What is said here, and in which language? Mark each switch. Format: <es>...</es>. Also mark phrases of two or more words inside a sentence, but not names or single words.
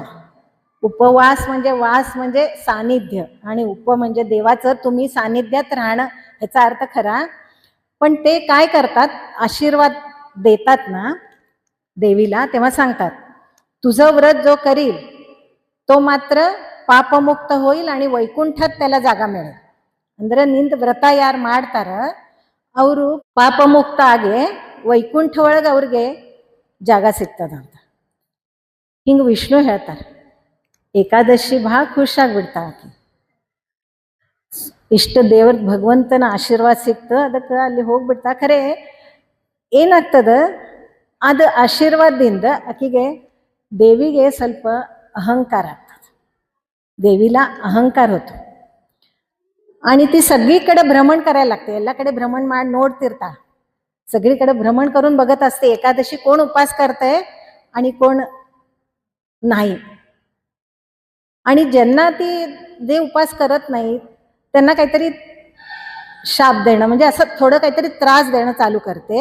<mr>उपवास म्हणजे वास म्हणजे सानिध्य आणि उप म्हणजे देवाचं तुम्ही सानिध्यात राहणं, याचा अर्थ खरा. पण ते काय करतात, आशीर्वाद देतात ना देवीला, तेव्हा सांगतात तुझं व्रत जो करील तो मात्र पापमुक्त होईल आणि वैकुंठात त्याला जागा मिळेल.</mr> <kn>ಅಂದ್ರೆ ನಿಂದ ವ್ರತ ಯಾರು ಮಾಡ್ತಾರ ಅವರು ಪಾಪಮುಕ್ತ ಆಗಿ ವೈಕುಂಠ ಒಳಗೆ ಅವ್ರಿಗೆ ಜಾಗ ಸಿಗ್ತದಂತ ಹಿಂಗೆ ವಿಷ್ಣು ಹೇಳ್ತಾರೆ. ಏಕಾದಶಿ ಭಾಳ ಖುಷಿಯಾಗ್ಬಿಡ್ತಾಳ ಆಕೆ. ಇಷ್ಟ ದೇವ್ರ ಭಗವಂತನ ಆಶೀರ್ವಾದ ಸಿಕ್ತು, ಅದಕ್ಕೆ ಅಲ್ಲಿ ಹೋಗ್ಬಿಡ್ತಾ. ಖರೆ ಏನಾಗ್ತದ, ಅದು ಆಶೀರ್ವಾದದಿಂದ ಆಕೆಗೆ ದೇವಿಗೆ ಸ್ವಲ್ಪ अहंकार ಆಗ್ತದೆ.</kn> <mr>देवीला अहंकार होतो आणि ती सगळीकडे भ्रमण करायला लागते.</mr> <kn>ಎಲ್ಲಕಡೆ ಭ್ರಮಣ ನೋಡ್ತಿರ್ತಾ,</kn> <mr>सगळीकडे भ्रमण करून बघत असते एकादशी कोण उपास करतंय आणि कोण नाही. आणि ज्यांना ती जे उपास करत नाहीत त्यांना काहीतरी शाप देणं, म्हणजे असं थोडं काहीतरी त्रास देणं चालू करते.</mr>